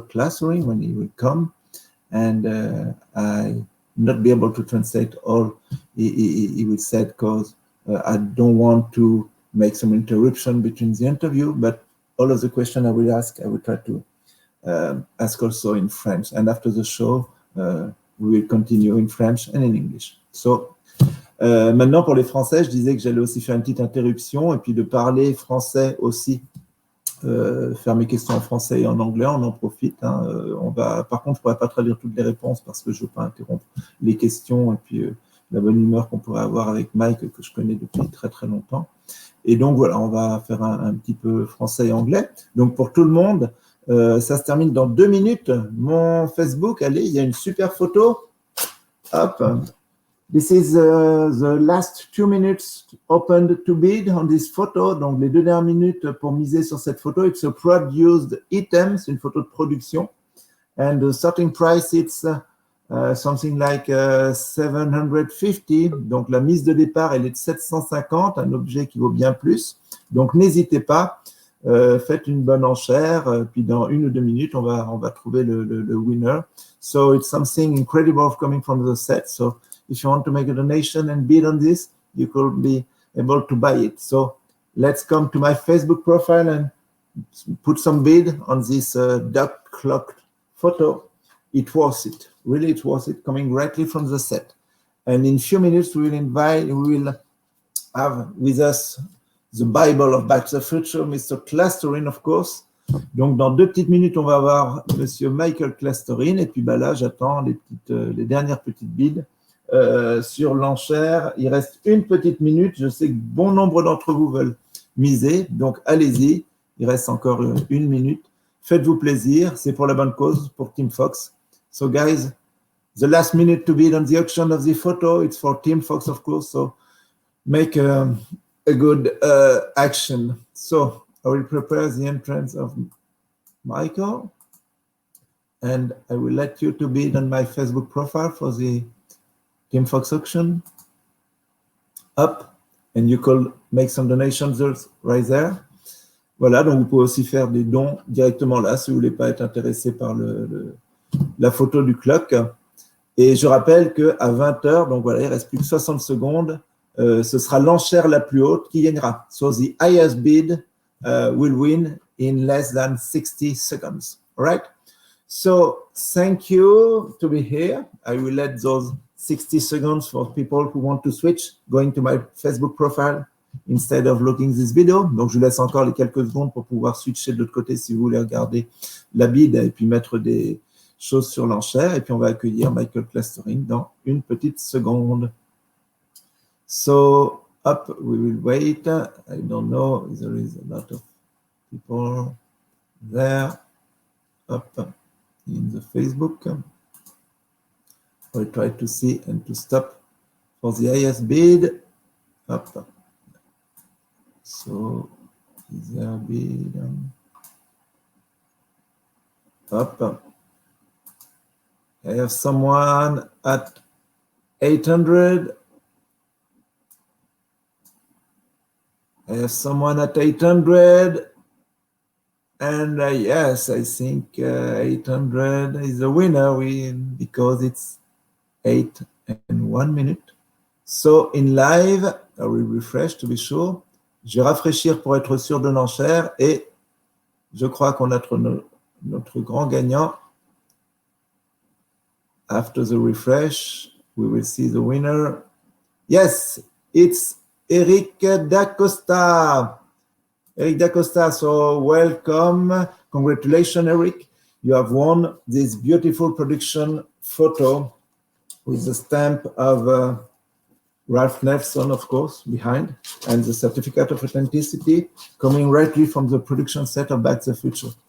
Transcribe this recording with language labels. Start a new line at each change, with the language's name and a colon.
English: Klastorin when he will come, and I not be able to translate all he will say because I don't want to make some interruption between the interview, but all of the questions I will ask, I will try to ask also in French. And after the show, we will continue in French and in English.
French: So, maintenant, pour les Français, je disais que j'allais aussi faire une petite interruption et puis de parler français aussi, faire mes questions en français et en anglais, on en profite. Hein. Par contre, je ne pourrais pas traduire toutes les réponses parce que je ne veux pas interrompre les questions et puis la bonne humeur qu'on pourrait avoir avec Mike, que je connais depuis très très longtemps. Et donc voilà, on va faire un petit peu français et anglais. Donc pour tout le monde, ça se termine dans 2 minutes. Mon Facebook, allez, il y a une super photo. Hop.
English: This is the last 2 minutes opened to bid on this photo.
French: Donc les 2 dernières minutes pour miser sur cette photo.
English: It's a produced item,
French: c'est une photo de production.
English: And the starting price, it's something like 750.
French: Donc la mise de départ, elle est de 750, un objet qui vaut bien plus. Donc n'hésitez pas, faites une bonne enchère, puis dans 1 ou 2 minutes, on va trouver le winner.
English: So it's something incredible coming from the set. So if you want to make a donation and bid on this, you could be able to buy it. So let's come to my Facebook profile and put some bid on this duck clock photo. It was it. Really, it was it, coming directly from the set. And in a few minutes, we will have with us the Bible of Back to the Future, Mr. Klastorin, of course.
French: Donc, dans 2 petites minutes, on va avoir Monsieur Michael Klastorin. Et puis, là, j'attends les dernières petites bids sur l'enchère. Il reste 1 petite minute. Je sais que bon nombre d'entre vous veulent miser. Donc, allez-y. Il reste encore 1 minute. Faites-vous plaisir. C'est pour la bonne cause, pour Team Fox.
English: So, guys, the last minute to bid on the auction of the photo, it's for Team Fox, of course. So, make a good action. So, I will prepare the entrance of Michael, and I will let you to bid on my Facebook profile for the Team Fox auction. Up, and you could make some donations right there.
French: Voilà, donc vous pouvez aussi faire des dons directement là si vous ne voulez pas être intéressé par la photo du clock. Et je rappelle qu'à 20h, donc voilà, il ne reste plus que 60 secondes, ce sera l'enchère la plus haute qui gagnera.
English: So the highest bid will win in less than 60 seconds. All right? So thank you to be here. I will let those 60 seconds for people who want to switch, going to my Facebook profile instead of looking this video.
French: Donc, je vous laisse encore les quelques secondes pour pouvoir switcher de l'autre côté si vous voulez regarder la bid et puis mettre des choses sur l'enchère. Et puis, on va accueillir Michael Klastorin dans 1 petite seconde.
English: So, up, we will wait. I don't know. There is a lot of people there. Up in the Facebook. I'll try to see and to stop for the highest bid. Up. So, is there a bid? Up. I have someone at 800. I have someone at 800. And yes, I think 800 is the winner because it's 8 and 1 minute. So in live, I will refresh to be sure.
French: Je vais rafraîchir pour être sûr de l'enchère et je crois qu'on a notre grand gagnant.
English: After the refresh, we will see the winner. Yes, it's Eric Dacosta. Eric Dacosta, so welcome. Congratulations, Eric. You have won this beautiful production photo with the stamp of Ralph Nelson, of course, behind, and the certificate of authenticity coming rightly from the production set of Back to the Future.